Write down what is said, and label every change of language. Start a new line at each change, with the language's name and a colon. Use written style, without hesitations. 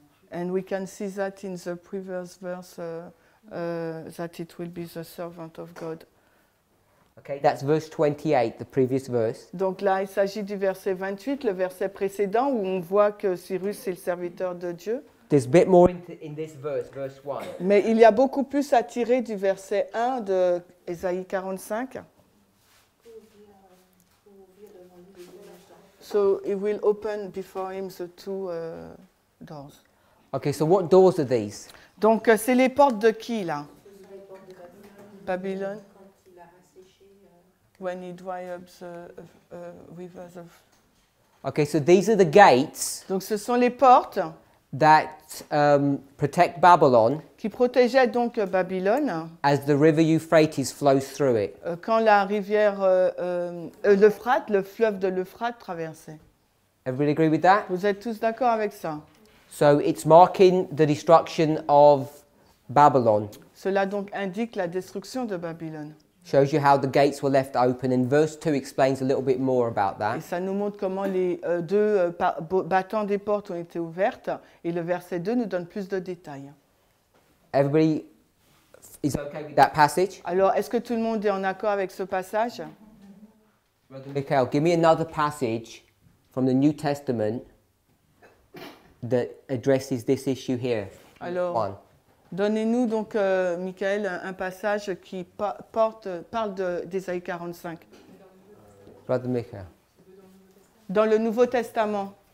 English: And we can see that in the previous verse that it will be the servant of God. Okay, that's verse 28, the previous verse.
French: Donc là, il s'agit du verset 28, le verset précédent, où on voit que Cyrus est le serviteur de Dieu.
English: There's a bit more in this verse, verse 1.
French: Mais il y a beaucoup plus à tirer du verset 1 de Isaïe 45.
English: So he will open before him the 2 doors. Okay, so what doors are these?
French: Donc c'est les portes de qui là? Babylone.
English: When he dry up the rivers of. Okay, so these are the gates.
French: Donc ce sont les portes
English: that protect Babylon
French: qui protégeaient donc Babylone
English: as the river Euphrates flows through it.
French: Quand la rivière l'Euphrate, le fleuve de l'Euphrate traversait.
English: Everybody agree with that?
French: Vous êtes tous d'accord avec ça?
English: So it's marking the destruction of Babylon.
French: Cela donc indique la destruction de Babylone.
English: Shows you how the gates were left open, and verse 2 explains a little bit more about that.
French: Et ça nous montre comment les 2 battants des portes ont été ouvertes, et le verset 2 nous donne plus de détails.
English: Everybody is okay with that passage?
French: Alors, est-ce que tout le monde est en accord avec ce passage?
English: Brother Mikhail, give me another passage from the New Testament that addresses this issue here.
French: Alors, donnez-nous donc, Michael, un passage qui parle d'Ésaïe 45.
English: Brother Mikhail.
French: Dans le Nouveau Testament.